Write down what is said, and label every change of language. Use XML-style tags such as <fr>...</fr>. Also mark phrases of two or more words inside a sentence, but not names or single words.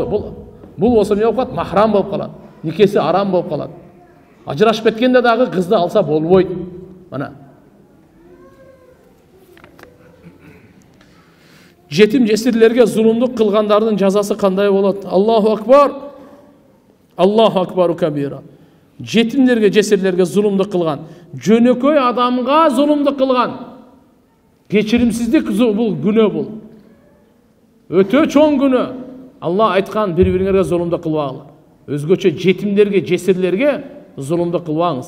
<ky>Бул болсо эмне болуп калат? Махрам болуп калат. Никеси арам болуп калат. Ажырашып кеткенде дагы кызды алса болбойт. Мына. Жетим жесирлерге зулумдук кылгандардын жазасы кандай болот?</ky> <ar>الله أكبر. الله أكبر كبيرا.</ar> <ky>Жетимдерге, жесирлерге зулумдук кылган, жөнөкөй адамга зулумдук кылган. Кечиримсиздик бул күнөө бул. Өтө чоң күнөө. Алла айткан бири-бириңерге зулумдук кылбагыла. Өзгөчө жетимдерге, жесирлерге зулумдук кылбаңыз.</ky>